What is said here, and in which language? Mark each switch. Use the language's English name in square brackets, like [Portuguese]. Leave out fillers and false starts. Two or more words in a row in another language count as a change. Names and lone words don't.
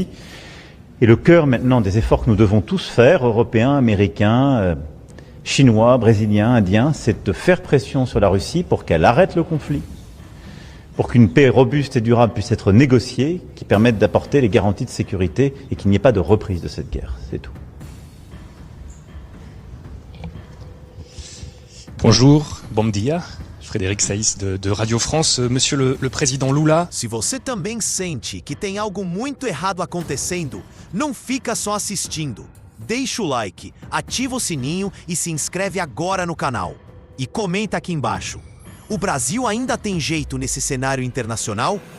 [French] Et le cœur maintenant des efforts que nous devons tous faire, Européens, Américains, Chinois, Brésiliens, Indiens, c'est de faire pression sur la Russie pour qu'elle arrête le conflit, pour qu'une paix robuste et durable puisse être négociée, qui permette d'apporter les garanties de sécurité et qu'il n'y ait pas de reprise de cette guerre. C'est tout. Bonjour, [Portuguese] bom dia. [French] Frédéric Saïs de Radio France. Monsieur le président Lula. [Portuguese] Se você também sente que tem algo muito errado acontecendo, não fica só assistindo. Deixa o like, ativa o sininho e se inscreve agora no canal. E comenta aqui embaixo. O Brasil ainda tem jeito nesse cenário internacional?